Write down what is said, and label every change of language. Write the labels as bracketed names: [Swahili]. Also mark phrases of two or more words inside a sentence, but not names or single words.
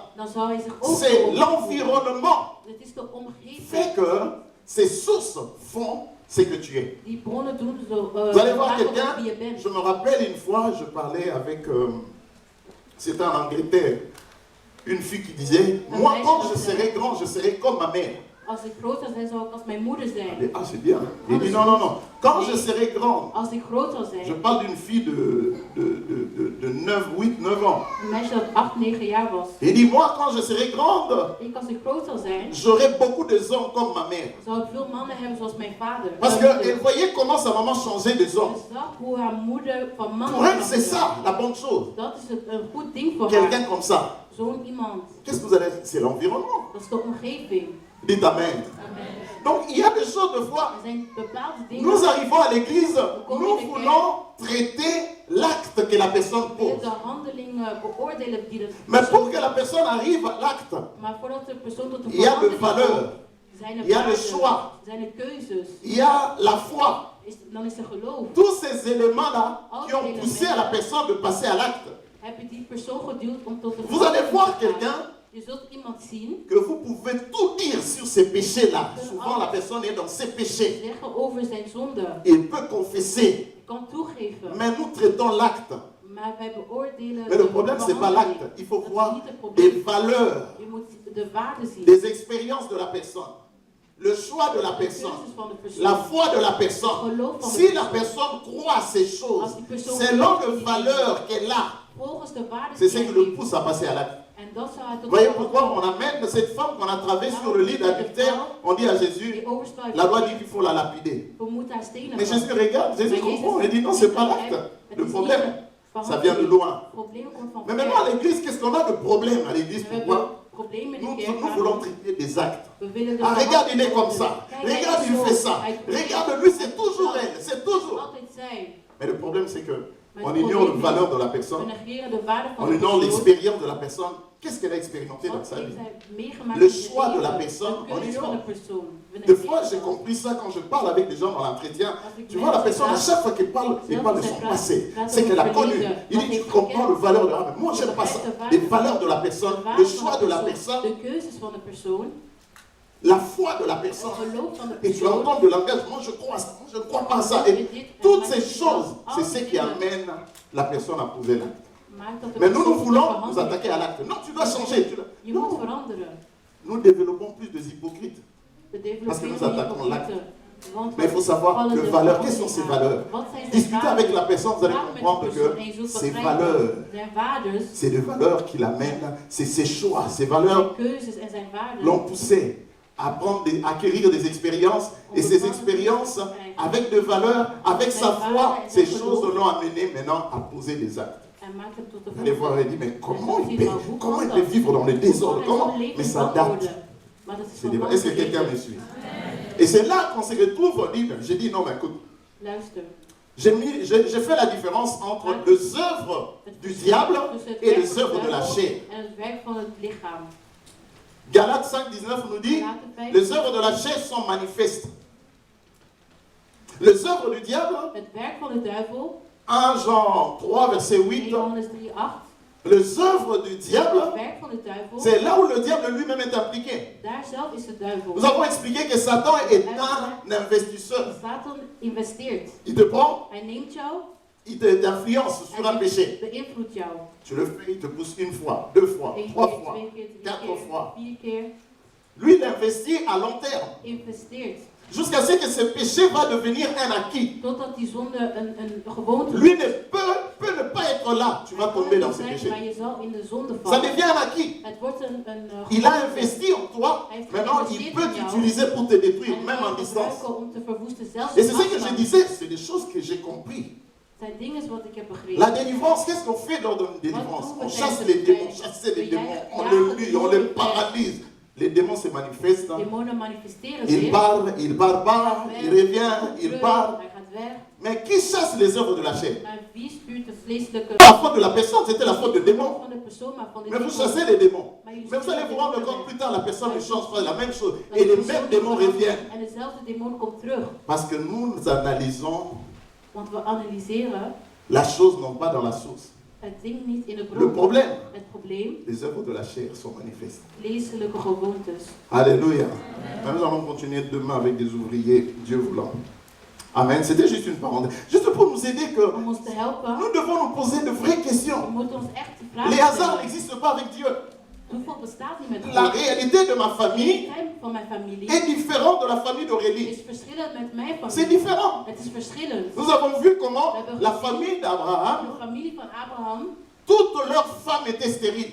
[Dutch] dan zou hij zich ook [French] C'est [Dutch] zo [French] l'environnement [Dutch] Het is de omgeving. [French] fait que ces sources font ce que tu es. [Dutch] Die bronnen doen zo. [French] Vous allez voir [Dutch] maken op [French] quelqu'un, [Dutch] wie je bent. [French] je me rappelle une fois, je parlais avec, c'était en Angleterre, une fille qui disait, moi quand je serai grand, je serai comme ma mère. [Dutch] Als ik groot zou zijn, zou ik als mijn moeder [French] Elle [Dutch] zijn. [French] dit, ah c'est bien. Il dit, non, non, non. Quand je serai grand, [Dutch] Als ik groot zou [French] je [Dutch] zijn, [French] parle d'une fille de 9, 8, 9 ans. [Dutch] een meisje dat 8, 9 jaar was. [French] Il dit, moi quand je serai grande, [Dutch] Ik als ik groot zou zijn, [French] j'aurai beaucoup de hommes comme ma mère. [Dutch] zou ik veel mannen hebben zoals mijn vader. [French] Parce qu'elle voyait comment sa maman changeait des [Dutch] Ze [French] hommes. [Dutch] zag hoe haar moeder van mannen [French] Pour elle, c'est [Dutch] veranderde. [French] ça, la bonne chose. [Dutch] Dat is een goed ding voor [French] Quelqu'un [Dutch] haar. [French] comme ça. [Dutch] Zo'n iemand. [French] Qu'est-ce que vous allez... C'est l'environnement. [Dutch] Dat is de omgeving. [French] Dites Amen. Donc il y a des choses de foi. [Dutch] Er zijn bepaalde dingen. [French] Nous arrivons à l'église, nous voulons traiter l'acte que la personne [Dutch] We willen [French] pose. [Dutch] de handeling beoordelen die de [French] Mais pour que la personne arrive à l'acte, [Dutch] Maar voordat de persoon tot de [French] il y a de [Dutch] verandering [French] valeurs, [Dutch] komt, zijn er [French] il y a de [Dutch] waarden, [French] choix, [Dutch] zijn er keuzes, [French] il y a la foi. [Dutch] dan is er geloof. [French] Tous ces éléments-là qui ont poussé à la personne de passer à l'acte. [Dutch] Heb je die persoon geduwd om tot de [French] Vous allez [Dutch] verandering [French] voir [Dutch] te gaan? [French] quelqu'un [Dutch] Je zult iemand zien [French] que vous pouvez tout dire sur ces péchés-là. Souvent la personne est dans ses péchés. [Dutch] zeggen over zijn zonde. [French] Il peut confesser, [Dutch] Je kan toegeven, [French] mais nous traitons l'acte. [Dutch] maar wij beoordelen [French] Mais le [Dutch] de [French] problème, c'est pas [Dutch] behandeling. [French] l'acte. Il faut [Dutch] Dat is [French] voir [Dutch] niet het [French] des [Dutch] probleem. [French] valeurs, [Dutch] Je moet de waarde zien. [French] des expériences de la personne, le choix de la [Dutch] De [French] personne, [Dutch] keuzes van de persoon. [French] la foi de la personne. Si la personne croit à ces choses, selon les valeurs qu'elle a, [Dutch] Volgens de waarden [French] c'est [Dutch] die [French] ce [Dutch] hij [French] qui le [Dutch] heeft. [French] pousse à passer à l'acte. [Dutch] En dat zou hij tot [French] Voyez [Dutch] de [French] pourquoi on [Dutch] verandering [French] amène cette femme qu'on a travée sur le lit d'adultère, on dit à Jésus, [Dutch] die overspel [French] la loi dit qu'il faut la lapider. [Dutch] We moeten haar stenen [French] Mais [Dutch] vallen. [French] Jésus regarde, Jésus comprend, il dit non, c'est pas l'acte. Le problème, ça vient de loin. Mais maintenant à l'église, qu'est-ce qu'on a de problème à l'église? Pourquoi? Nous voulons traiter des actes. Ah, regarde, il est comme ça. Regarde, il fait ça. Regarde, lui, c'est toujours elle. C'est toujours. Mais le problème, c'est que on ignore la valeur de la personne. On ignore l'expérience de la personne. Qu'est-ce qu'elle a expérimenté dans sa vie? Le choix de la personne, on ignore. Des fois, j'ai compris ça quand je parle avec des gens dans l'entretien. Tu vois, la personne, à chaque fois qu'elle parle, il parle de son passé. C'est qu'elle a connu. Il dit, tu comprends le valeur de l'âme. Moi, j'aime pas ça. Les valeurs de la personne, le choix de la personne, [Dutch] De keuzes van de persoon. [French] la foi de la personne. [Dutch] Het geloof van de [French] Et tu [Dutch] persoon. [French] entends de langage, moi je crois à ça, moi je ne crois pas à ça. Et toutes ces choses, c'est ce qui amène la personne à poser l'acte. [Dutch] Maakt dat de [French] Mais nous, nous [Dutch] persoon [French] voulons nous [Dutch] verandert. [French] attaquer à l'acte. Non, tu dois changer. [Dutch] Je moet veranderen. [French] Nous développons plus de hypocrites. [Dutch] We [French] Parce que [Dutch] developeren [French] nous attaquons l'acte. [Dutch] hypocrieten. Want [French] Mais il faut savoir [Dutch] vallen [French] que [Dutch] de [French] valeurs, quelles [Dutch] verandering [French] sont ces [Dutch] aan. [French] valeurs? [Dutch] Wat zijn zijn [French] Discutez avec la [Dutch] waarden? [French] personne, vous allez [Dutch] Praat met de [French] comprendre [Dutch] persoon [French] que [Dutch] en je zult [French] ces [Dutch] begrijpen. [French] valeurs, [Dutch] Zijn waardes, [French] c'est des valeurs qui l'amènent, c'est ses choix, ces valeurs [Dutch] zijn keuzes en zijn waarden. [French] l'ont poussé à acquérir des expériences. Et ces expériences, avec des valeurs, avec sa foi, ces choses l'ont amené maintenant à poser des actes. [Dutch] En maakt hem tot de [French] Vous allez voir, elle dit, mais comment il peut [Dutch] Hoe [French] vivre dans le désordre? [Dutch] kan hij [French] Comment? [Dutch] zo'n [French] Mais [Dutch] leven [French] ça date. [Dutch] beantwoorden? Maar dat is [French] C'est [Dutch] van [French] des- [Dutch] lang [French] Est-ce que quelqu'un me [Dutch] geleden. [French] suit? Et c'est là qu'on se retrouve, j'ai dit, non, mais écoute, [Dutch] Luister. [French] j'ai fait la différence entre les œuvres du diable [Dutch] Tussen het [French] et [Dutch] werk [French] les [Dutch] van de [French] œuvres de la [Dutch] duivel [French] chair. [Dutch] en het werk van het lichaam. [French] Galates 5,19 nous dit, [Dutch] Galaten 5. [French] les œuvres de la chair sont manifestes. Les œuvres du diable, [Dutch] Het werk van de duivel, [French] 1 Jean 3, verset 1 8, [Dutch] Johannes 3:8. [French] les œuvres du [Dutch] Het [French] diable, [Dutch] werk van de duivel, [French] c'est là où le diable lui-même est impliqué. [Dutch] daar zelf is de duivel. [French] Nous avons expliqué que Satan est un investisseur. [Dutch] Satan investeert. [French] Il te prend, [Dutch] Hij neemt jou, [French] il t'influence sur un péché. [Dutch] hij beïnvloedt jou. [French] Tu le fais, il te pousse une fois, deux fois, [Dutch] Eén [French] trois [Dutch] keer, [French] fois, [Dutch] 2 keer, 3 [French] quatre [Dutch] keer, [French] fois. [Dutch] 4 keer. [French] Lui, il investit à long terme. [Dutch] Investeert. [French] Jusqu'à ce que ce péché va devenir un acquis. [Dutch] Totdat die zonde een gewoonte [French] Lui ne peut ne pas être là. Tu vas tomber dans ce [Dutch] zijn, [French] péché. [Dutch] maar je zal in de zonde [French] Ça [Dutch] vallen. [French] devient un acquis. [Dutch] Het wordt een [French] Il a [Dutch] gewoonte. [French] investi en toi. Maintenant, il peut t'utiliser pour te détruire, [Dutch] En [French] même [Dutch] hij [French] en [Dutch] kan [French] distance. [Dutch] gebruiken om te verwoesten, zelfs [French] Et [Dutch] op [French] c'est ce que je [Dutch] afstand. [French] disais, c'est des choses que j'ai compris. [Dutch] Het zijn dingen wat ik heb begrepen. [French] La délivrance, qu'est-ce qu'on fait lors d'une délivrance? On chasse les démons, chasser les démons, on les lue, on les paralyse. Les démons se manifestent. [Dutch] Demonen manifesteren [French] Il [Dutch] zich. [French] part, il barbare, il revient, il part. [Dutch] Hij gaat weg. [French] Mais qui chasse les œuvres de la chair? [Dutch] Maar wie stuurt de vleeselijke [French] La faute de la personne, c'était la faute du démon. [Dutch] van de persoon, maar van de [French] Mais vous [Dutch] demon. [French] chassez les démons. [Dutch] Maar jullie [French] Mais vous allez [Dutch] sturen [French] vous rendre [Dutch] de [French] compte [Dutch] demonen. [French] plus tard, la personne ne change pas la même chose. [Dutch] Dat [French] Et [Dutch] de [French] les [Dutch] persoon [French] mêmes [Dutch] die [French] démons [Dutch] verandert [French] reviennent. [Dutch] En dezelfde demon komt terug. [French] Parce que nous analysons [Dutch] Want we analyseren [French] la chose non pas dans la source. [Dutch] het ding niet in de [French] Le [Dutch] bron. [French] problème, [Dutch] Het probleem, [French] les œuvres de la chair sont manifestes. [Dutch] vleeselijke gewoontes. [French] Alléluia. Nous allons continuer demain avec des ouvriers, Dieu voulant. Amen. C'était juste une parenthèse. Juste pour nous aider que [Dutch] Om ons te helpen, [French] nous devons nous poser de vraies [Dutch] we [French] questions. [Dutch] moeten ons echt die [French] Les [Dutch] vraag [French] hasards [Dutch] stellen. [French] n'existent pas avec Dieu. [Dutch] Toeval bestaat niet met [French] La [Dutch] God. [French] réalité de ma [Dutch] De [French] famille [Dutch] realiteit van mijn familie [French] est différente de la famille d'Aurélie. [Dutch] is verschillend met mijn [French] C'est [Dutch] familie. [French] différent. [Dutch] Het is verschillend. [French] Nous avons vu comment la famille d'Abraham, [Dutch] De familie van Abraham, [French] toutes leurs femmes étaient stériles.